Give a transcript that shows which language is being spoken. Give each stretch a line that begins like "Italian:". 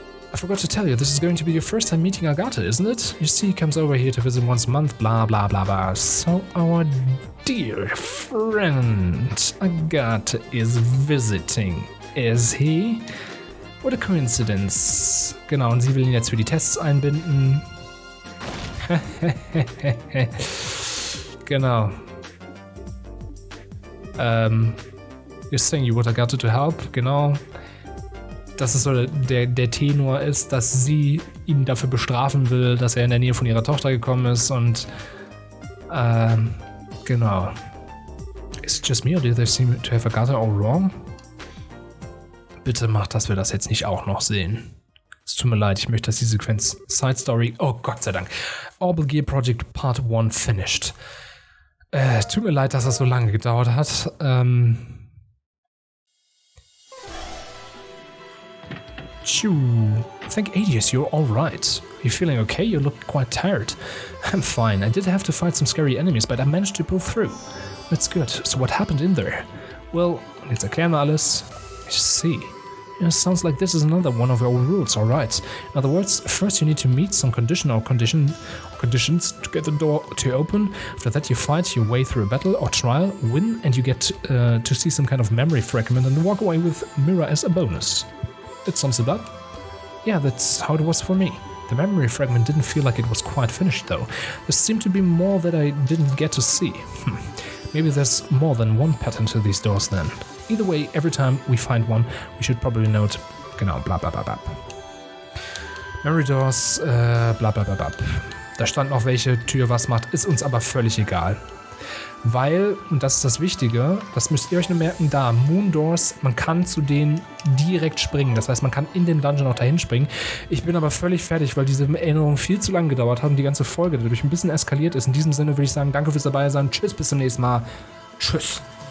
English: I forgot to tell you, this is going to be your first time meeting Agatha, isn't it? You see, he comes over here to visit once a month, blah blah blah blah. So our dear friend Agatha is visiting, is he? What a coincidence.
German: Genau, und sie will ihn jetzt für die Tests einbinden. Genau.
English: You're saying you want Agatha to help, genau.
German: Dass es so der Tenor ist, dass sie ihn dafür bestrafen will, dass er in der Nähe von ihrer Tochter gekommen ist und genau.
English: Is it just me or do they seem to have Agatha all wrong?
German: Bitte macht, dass wir das jetzt nicht auch noch sehen. Es tut mir leid, ich möchte, dass die Sequenz Side Story, oh Gott sei Dank, Orbital Gear Project Part 1 finished. Tut mir leid, dass das so lange gedauert hat.
English: I think Adius, you're alright. Are you feeling okay? You look quite tired. I'm fine. I did have to fight some scary enemies, but I managed to pull through. That's good. So what happened in there?
German: Well, jetzt erklären wir alles.
English: I see. Yeah, sounds like this is another one of our rules, alright. In other words, first you need to meet some conditions to get the door to open. After that you fight your way through a battle or trial, win, and you get to see some kind of memory fragment and walk away with Mirror as a bonus. That sums it up. Yeah, that's how it was for me. The memory fragment didn't feel like it was quite finished though. There seemed to be more that I didn't get to see. Maybe there's more than one pattern to these doors then. Either way, every time we find one, we should probably note, genau, bla bla bla bla. Memory doors, bla bla bla bla.
German: Da stand noch, welche Tür was macht, ist uns aber völlig egal. Weil, und das ist das Wichtige, das müsst ihr euch nur merken, da, Moon Doors, man kann zu denen direkt springen. Das heißt, man kann in den Dungeon auch dahin springen. Ich bin aber völlig fertig, weil diese Erinnerung viel zu lange gedauert hat und die ganze Folge dadurch ein bisschen eskaliert ist. In diesem Sinne würde ich sagen, danke fürs dabei sein. Tschüss, bis zum nächsten Mal. Tschüss.